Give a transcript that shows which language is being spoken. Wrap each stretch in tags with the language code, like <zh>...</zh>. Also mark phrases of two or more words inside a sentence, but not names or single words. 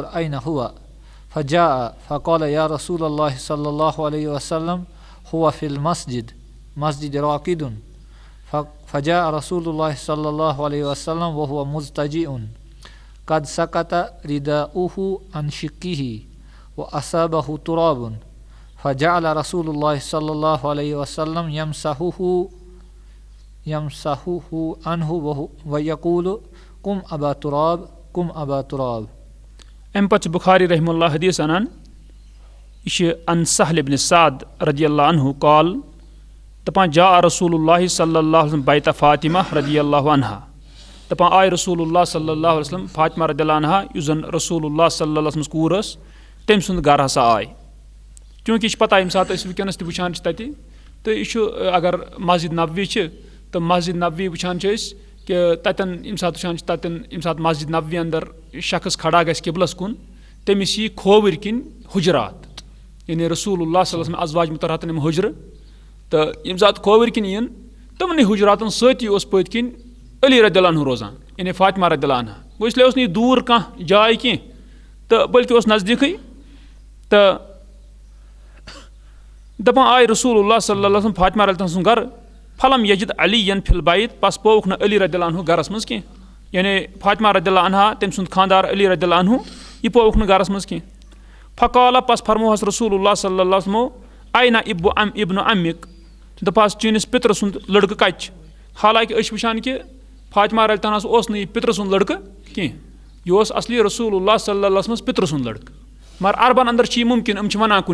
<ar>أين هو فجاء فقال يا رسول الله صلى الله عليه وسلم هو في المسجد مسجد راقد فجاء رسول الله صلى الله عليه وسلم وهو مضطجئ قد سقط رداؤه عن شقه وأصابه تراب فجعل رسول الله صلى الله عليه وسلم يمسحه عنه ويقول قم أبا تراب قم أبا تراب.</ar> <ks>أمہِ پتہٕ چھُ بُخاری</ks> <ar>رحمہ اللہ</ar> <ks>حدیٖث اَنان یہِ چھِ</ks> <ar>ان سہل بن سعد رضی اللہ عنہ قال</ar> <ks>دپان</ks> <ar>جاء رسول اللہ صلی اللہ علیہ وسلم بیت فاطمہ رضی اللہ عنہا</ar> <ks>دپان آے رسول اللہ</ks> <ar>صلی اللہ علیہ</ar> <ks>وسلم فاطمہ</ks> <ar>رضی اللہ عنہا</ar> <ks>یُس زن رسول اللہ صلی اللہ علیہ وسلم کوٗر ٲس تٔمۍ سُنٛد گرٕ ہسا آے چوٗنٛکہِ یہِ چھِ پتہ ییٚمہِ ساتہٕ أسۍ وٕنکیٚنس تہِ وٕچھان چھِ تتہِ تہٕ یہِ چھُ اگر مسجد نبوی چھِ تہٕ مسجد نبوی وٕچھان چھِ أسۍ کہِ تتٮ۪ن ییٚمہِ ساتہٕ وٕچھان چھِ تتٮ۪ن ییٚمہِ ساتہٕ مسجد نبوی انٛدر شخص کھڑا گژھِ قبلس کُن تٔمِس یی کھووٕرۍ کِنۍ حُجرات یعنی رسول اللہ</ks> <ar>صلی اللہ علیہ وسلم</ar> <ks>ازواج مُطہراتن یِم حُجرٕ تہٕ ییٚمہِ ساتہٕ کھووٕرۍ کِنۍ یِن تِمنٕے حُجراتن سۭتی اوس پٔتۍ کِنۍ علی</ks> <ar>رضی اللہ عنہ</ar> <ks>روزان یعنی فاطمہ</ks> <ar>رضی اللہ عنہ</ar> <ks>گوٚو اس لیے اوس نہٕ یہِ دوٗر کانٛہہ جاے کینٛہہ تہٕ بٔلکہِ اوس نزدیٖکٕے تہٕ دپان آے رسول اللہ</ks> <ar>صلی اللہ علیہ وسلم</ar> <ks>فاطمہ</ks> <ar>رضی اللہ</ar> <ks>سُنٛد گرٕ</ks> <ar>فلم یجد علی ین فِل بیت</ar> <ks>پس پووُکھ نہٕ علی</ks> <ar>رضی اللہ عنہ</ar> <ks>گرس منٛز کینٛہہ یعنی فاطمہ</ks> <ar>رضی اللہ عنہا</ar> <ks>تٔمۍ سُنٛد خانٛدار علی</ks> <ar>رضی اللہ عنہ</ar> <ks>یہِ پووُکھ نہٕ گرس منٛز کینٛہہ فقالہ پس فرموہس رسول اللہ</ks> <ar>صلی اللہ علیہ وسلمو اینا ابن عمک</ar> <ks>دپہس چٲنِس پِترٕ سُنٛد لڑکہٕ کتہِ چھِ حالانکہِ أسۍ چھِ وٕچھان کہِ فاطمہ</ks> <ar>رضی اللہ عنہس</ar> <ks>اوس نہٕ یہِ پِترٕ سُنٛد لڑکہٕ کینٛہہ یہِ اوس اصلی رسول اللہ</ks> <ar>صلی اللہ علیہ</ar> <ks>وسلمس پِترٕ سُنٛد لڑکہٕ مگر عربن انٛدر چھِ یہِ مُمکِن یِم چھِ ونان</ks>